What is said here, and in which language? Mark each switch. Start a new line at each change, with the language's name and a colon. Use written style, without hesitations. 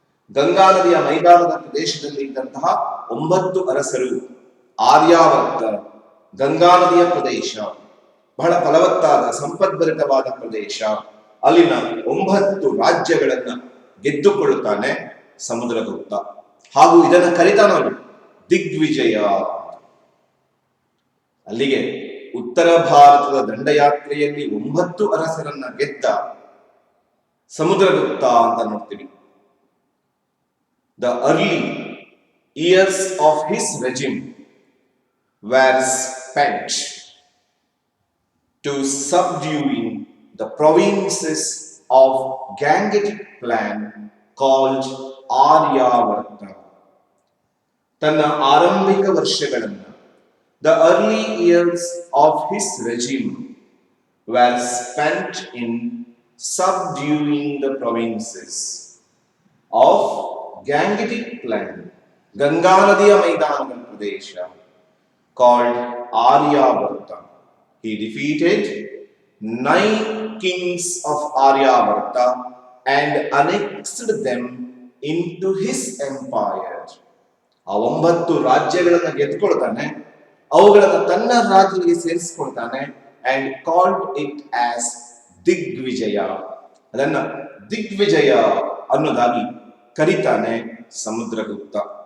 Kannada: ಗಂಗಾ ನದಿಯ ಮೈದಾನದ ಪ್ರದೇಶದಲ್ಲಿ ಇದ್ದಂತಹ 9 ಅರಸರು ಆರ್ಯಾವರ್ತ, ಗಂಗಾ ನದಿಯ ಪ್ರದೇಶ, ಬಹಳ ಫಲವತ್ತಾದ ಸಂಪದ್ಭರಿತವಾದ ಪ್ರದೇಶ, ಅಲ್ಲಿನ 9 ರಾಜ್ಯಗಳನ್ನ ಗೆದ್ದುಕೊಳ್ಳುತ್ತಾನೆ ಸಮುದ್ರಗುಪ್ತ. ಹಾಗೂ ಇದನ್ನ ಕರೀತಾನವನು ದಿಗ್ವಿಜಯ. ಅಲ್ಲಿಗೆ ಉತ್ತರ ಭಾರತದ ದಂಡಯಾತ್ರೆಯಲ್ಲಿ 9 ಅರಸರನ್ನ ಗೆದ್ದ ಸಮುದ್ರಗುಪ್ತ ಅಂತ ನೋಡ್ತೀವಿ.
English: The early years of his regime were spent to subduing the provinces of Gangetic clan called Aryavarta.
Kannada: ತನ್ನ ಆರಂಭಿಕ ವರ್ಷಗಳನ್ನು,
English: the early years of his regime were spent in subduing the provinces of Gangetic clan,
Kannada: Ganga ನದಿಯ ಮೈದಾನದ ಪ್ರದೇಶ,
English: called Aryavarta. He defeated 9 kings of Aryavarta and annexed them into his empire.
Kannada: ಆ 9 ರಾಜ್ಯಗಳನ್ನ ಗೆದ್ದುಕೊಳ್ತಾನೆ, ಅವುಗಳನ್ನ ತನ್ನ ರಾಜ್ಯಗಳಿಗೆ ಸೇರಿಸಿಕೊಳ್ತಾನೆ
English: and called it as
Kannada: ದಿಗ್ವಿಜಯ. ಅದನ್ನ ದಿಗ್ವಿಜಯ ಅನ್ನೋದಾಗಿ ಕರೀತಾನೆ ಸಮುದ್ರಗುಪ್ತ.